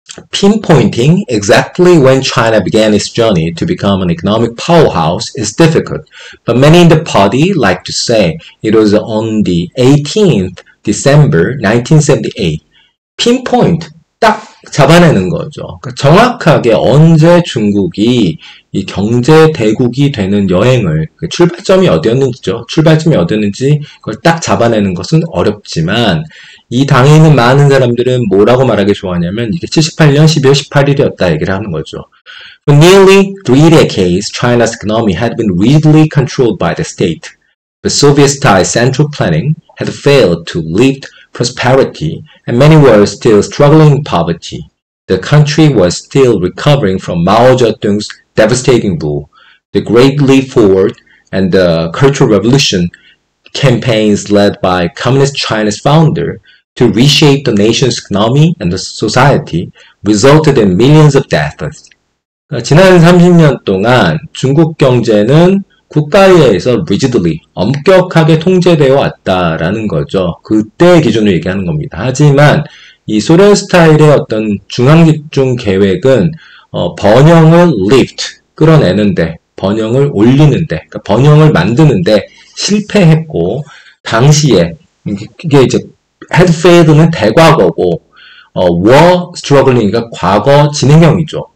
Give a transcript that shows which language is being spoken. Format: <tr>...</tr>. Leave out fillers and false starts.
<en>Pinpointing exactly when China began its journey to become an economic powerhouse is difficult, but many in the party like to say it was on the 18th December 1978.</en> <ko>Pinpoint, 딱 잡아내는 거죠. 그러니까 정확하게 언제 중국이 이 경제 대국이 되는 여행을, 출발점이 어디였는지죠. 출발점이 어디였는지 그걸 딱 잡아내는 것은 어렵지만 이 당에 있는 많은 사람들은 뭐라고 말하기 좋아하냐면 이게 78년 12월 18일이었다 얘기를 하는 거죠.</ko> <en>For nearly 3 decades, China's economy had been rigidly controlled by the state. The Soviet-style central planning had failed to lift prosperity, and many were still struggling in poverty. The country was still recovering from Mao Zedong's devastating rule. The Great Leap Forward and the Cultural Revolution campaigns led by Communist China's founder to reshape the nation's economy and the society resulted in millions of deaths.</en> <ko>지난 30년 동안 중국 경제는 국가에 의해서 rigidly, 엄격하게 통제되어 왔다라는 거죠. 그때의 기준을 얘기하는 겁니다. 하지만 이 소련 스타일의 어떤 중앙집중 계획은 번영을 lift, 끌어내는데, 번영을 올리는데, 그러니까 번영을 만드는데 실패했고, 당시에 이게 이제</ko> <en>had failed</en> <ko>는 대과거고,</ko> <en>were struggling</en> <ko>이니까 과거 진행형이죠.</ko>